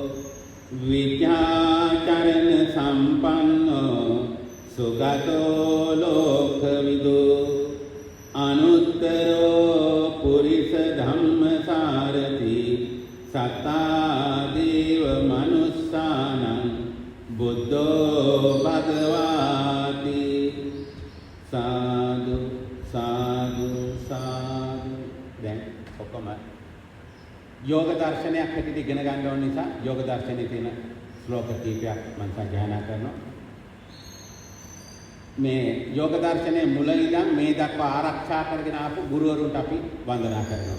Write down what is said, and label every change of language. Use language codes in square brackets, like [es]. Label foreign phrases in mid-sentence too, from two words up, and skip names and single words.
[pi] විද්‍යාචරණ සම්පන්නෝ සුගතෝ ලෝකවිදු අනුත්තරෝ පුරිස ධම්මසාරති සත්තා දේව මනුස්සානං බුද්ධෝ භගවාති. [si] සාදු සාදු සාදු. දැන් ඔක්කොම යෝග දර්ශනයක් හැටියට ඉගෙන ගන්න ඕන නිසා යෝග දර්ශනයේ තියෙන ශ්ලෝක කීපයක් මම සජ්ජායනා කරනවා. මේ යෝග දර්ශනයේ මුල ඉඳන් මේ දක්වා ආරක්ෂා කරගෙන ආපු ගුරුවරුන්ට අපි වන්දනා කරනවා.